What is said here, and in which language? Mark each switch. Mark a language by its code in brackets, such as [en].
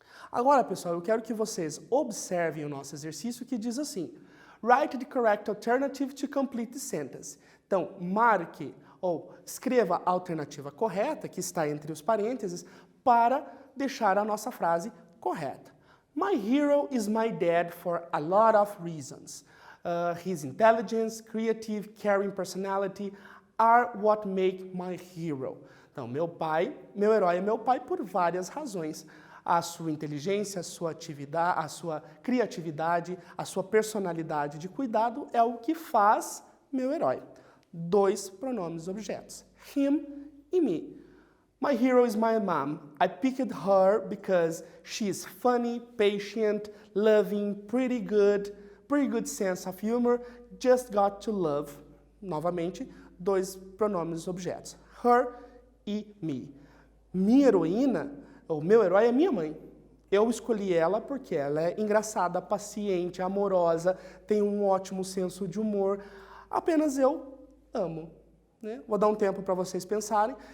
[pt] Agora, pessoal, eu quero que vocês observem o nosso exercício que diz assim: [en] write the correct alternative to complete the sentence. [pt] Então, marque ou escreva a alternativa correta, que está entre os parênteses, para deixar a nossa frase correta. [en] My hero is my dad for a lot of reasons. His intelligence, creative, caring personality are what make my hero. [pt] Então, meu herói é meu pai por várias razões. A sua inteligência, a sua atividade, a sua criatividade, a sua personalidade de cuidado é o que faz meu herói. Dois pronomes objetos, him e me. [en] My hero is my mom. I picked her because she is funny, patient, loving, pretty good sense of humor, just got to love. [pt] Novamente, dois pronomes objetos, her e me. Minha heroína, o meu herói é minha mãe. Eu escolhi ela porque ela é engraçada, paciente, amorosa, tem um ótimo senso de humor. Apenas eu amo. Né? Vou dar um tempo para vocês pensarem.